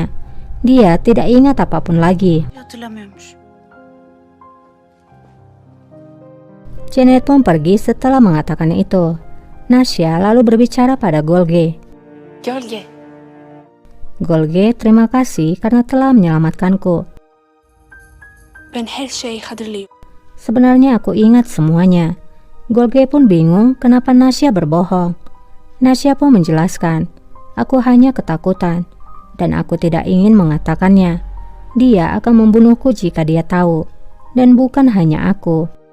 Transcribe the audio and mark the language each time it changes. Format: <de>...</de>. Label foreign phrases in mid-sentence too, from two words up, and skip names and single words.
<id>Dia tidak ingat apapun lagi.</id> <tr>hatırlamıyormuş.</tr> <id>Janet pun pergi setelah mengatakan itu. Nasya lalu berbicara pada Golge. Gölge, "Golge, terima kasih karena telah menyelamatkanku.</id> <tr>ben her şeyi hatırlıyorum.</tr> <id>Sebenarnya aku ingat semuanya." Golge pun bingung kenapa Nasya berbohong. Nasya pun menjelaskan, "Aku hanya ketakutan dan aku tidak ingin mengatakannya. Dia akan membunuhku jika dia tahu, dan bukan hanya aku."</id>